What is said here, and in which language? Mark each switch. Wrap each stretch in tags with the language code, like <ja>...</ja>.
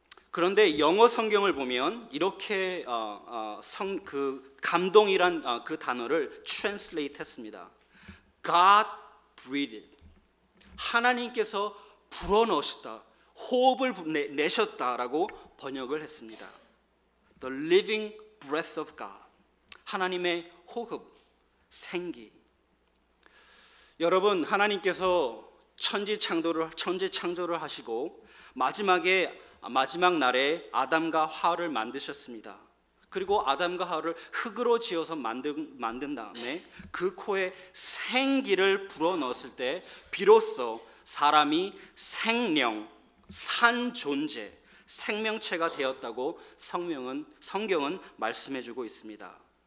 <ko>그런데 영어 성경을 보면 이렇게 그 감동이란 그 단어를 translate 했습니다.</ko> <en>God breathed.</en> <ko>하나님께서 불어넣으셨다, 호흡을 내셨다라고 번역을 했습니다.</ko> <en>The living breath of God.</en> <ko>하나님의 호흡, 생기. 여러분, 하나님께서 천지 창조를 하시고 마지막 날에 아담과 하와를 만드셨습니다. 그리고 아담과 하와를 흙으로 지어서 만든 다음에 그 코에 생기를 불어넣었을 때 비로소 사람이 생명, 산 존재, 생명체가 되었다고 성경은 말씀해주고 있습니다.</ko>